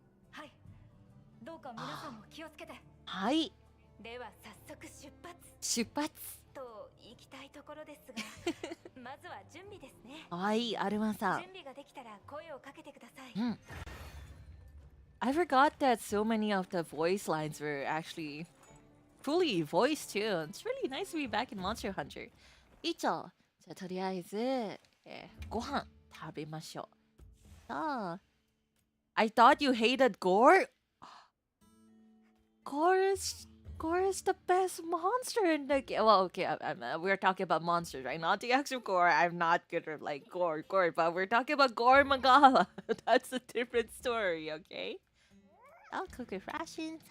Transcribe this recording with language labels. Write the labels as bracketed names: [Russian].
[Japanese] はい。どうか皆さんも気をつけて。はい。では早速出発。出発。と行きたいところですが、まずは準備ですね。はい、アルマさん。準備ができたら声をかけてください。 [English] I forgot that so many of the voice lines were actually fully voiced too. It's really nice to be back in Monster Hunter. [Japanese] 以上。じゃあとりあえず、ご飯食べましょう。さあ。 [English] I thought you hated Gore? Gore is the best monster in the game. Well, okay, we're talking about monsters, right? Not the actual Gore. I'm not good at like Gore, but we're talking about Gore Magala. That's a different story, okay? I'll cook with rations.